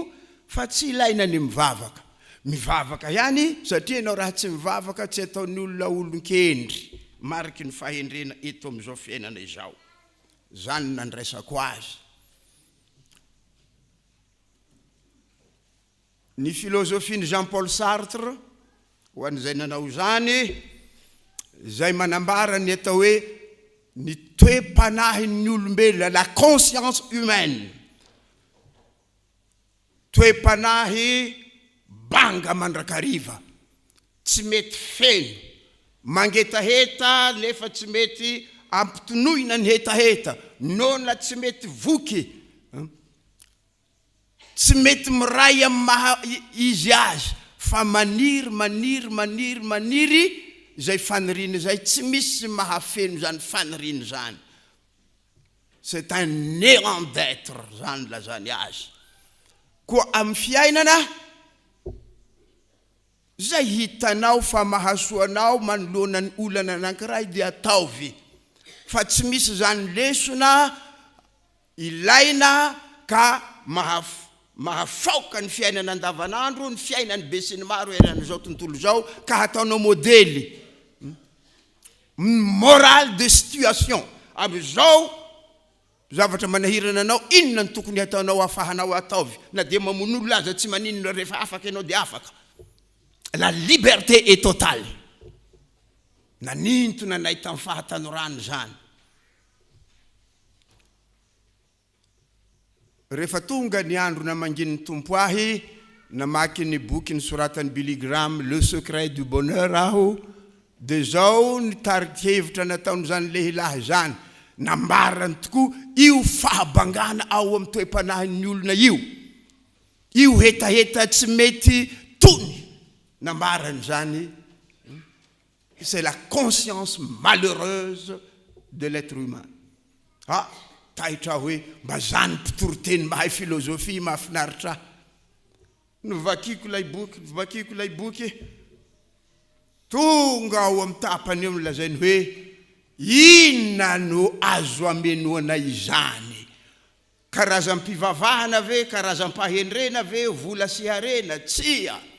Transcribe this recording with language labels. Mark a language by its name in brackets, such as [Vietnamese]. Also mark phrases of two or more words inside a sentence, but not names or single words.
[Malagasy] Nino fa tsy ilaina ny mivavaka. mivavaka ihany satria ianao raha tsy mivavaka tsy ataon'ny olona olon-kendry mariky ny fahendrena eto amin'izao fiainana izao zany nandraisako azy ny filôzofiny Jean-Paul Sartre ho an'izay nanao zany zay manambara ny atao hoe ny toe-panahin'ny olombelona [French] la conscience humaine [Malagasy] toe-panahy banga mandrakariva tsy mety feno mangetaheta nefa tsy mety ampitonoina ny hetaheta nona tsy mety voky tsy mety miray amin'ny izy azy fa maniry zay faniriana zay tsy misy mahafeno zany faniriana zany [French] c'est un néant d'être [Malagasy] zany lazany azy koa amin'ny fiainana zay hitanao fa mahasoanao manoloana ny olana anankiray dia ataovy fa tsy misy zany lesona ilaina ka mahafaoka ny fiainana andavanandro ny fiainany be sy ny maro eran'izao tontolo zao ka hataonao modely [French] moral de situation [Malagasy] amin'izao zavatra manahirana anao inona ny tokony hataonao afahanao ataovy na dia mamono aza tsy maninona rehefa afaka ianao dia afaka [French] la liberté est totale [Malagasy] nanintona nahita amin'ny fahatanorany zany rehefa tonga ny andro namangin'ny tompo ahy namaky ny boky nisoratany Billy Graham Le Secret du Bonheur aho de zao ny tarikevitra nataony zany lehilahy zany nambarany tokoa io fahabangana ao amin'ny toe-panahin'ny olona io hetaheta tsy mety tony nambarany zany [French] c'est la conscience malheureuse de l'être humain [Malagasy] taitra hoe mba zany mpitoroteny mahay filôzofia mahafinaritra novakiko lay boky tonga ao amin'ny tapany eo milazainy hoe inona no azo amenoana izany karazam-pivavahana ve karazam-pahendrena ve vola sy harena tsia